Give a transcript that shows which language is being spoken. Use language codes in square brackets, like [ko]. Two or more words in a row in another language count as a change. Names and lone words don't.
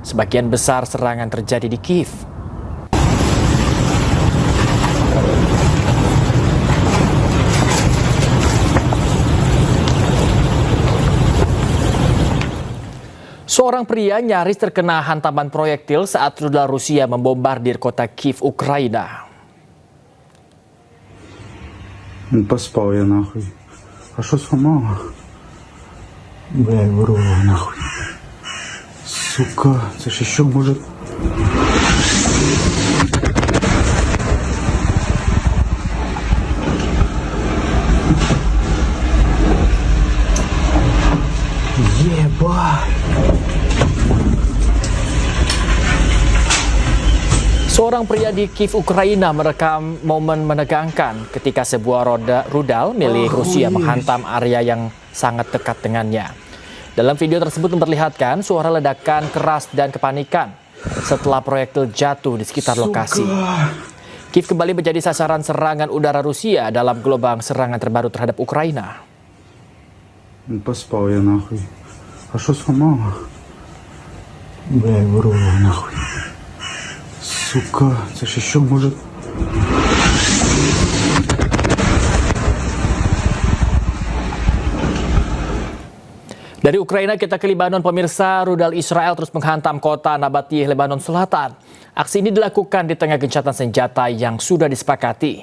[id] Sebagian besar serangan terjadi di Kiev. Seorang pria nyaris terkena hantaman proyektil saat rudal Rusia membombardir kota Kiev, Ukraina. [ru] Поспал я нахуй. А что сломало? Бля, вырвало нахуй. Сука, это ж еще может... Ебать! [id] Seorang pria di Kiev, Ukraina merekam momen menegangkan ketika sebuah rudal milik Rusia menghantam area yang sangat dekat dengannya. Dalam video tersebut memperlihatkan suara ledakan keras dan kepanikan setelah proyektil jatuh di sekitar lokasi. Kiev kembali menjadi sasaran serangan udara Rusia dalam gelombang serangan terbaru terhadap Ukraina. [ru] Поспал я нахуй. А что сломало? Бля, вырвало нахуй. Сука, это ж еще может... [id] Dari Ukraina kita ke Lebanon, pemirsa. Rudal Israel terus menghantam kota Nabatiyeh, Lebanon Selatan. Aksi ini dilakukan di tengah gencatan senjata yang sudah disepakati.